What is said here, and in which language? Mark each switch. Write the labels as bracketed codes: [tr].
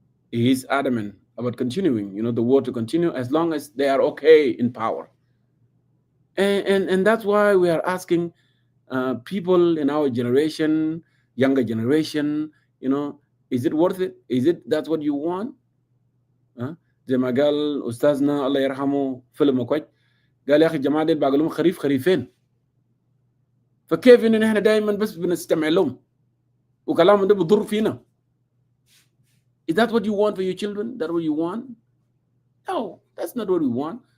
[en] He is adamant about continuing, the war to continue as long as they are okay in power. And that's why we are asking people in our generation, younger generation, is it worth it? Is it that's what you want? [ar] زي ما قال أستاذنا الله يرحمه فيلم كويس قال يا أخي الجماعة دي باقي لهم خريفين فكيف إن إحنا دائما بس بنستمع لهم وكلامهم ده بضر فينا. [en] Is that what you want for your children? That what you want? No, that's not what we want.